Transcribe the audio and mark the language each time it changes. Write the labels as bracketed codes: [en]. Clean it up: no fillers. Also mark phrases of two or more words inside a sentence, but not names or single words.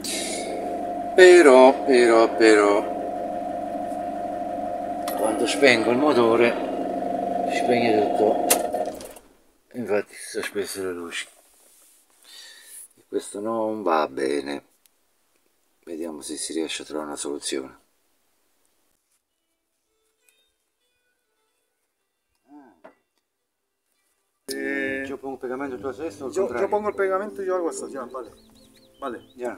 [it] Però quando spengo il motore si spegne tutto, infatti si sono spesse le luci e questo non va bene. Vediamo se si riesce a trovare una soluzione. [es] Yo pongo pegamento, tú haces esto, Yo pongo el pegamento y yo hago eso, ya, vale. Vale. Ya.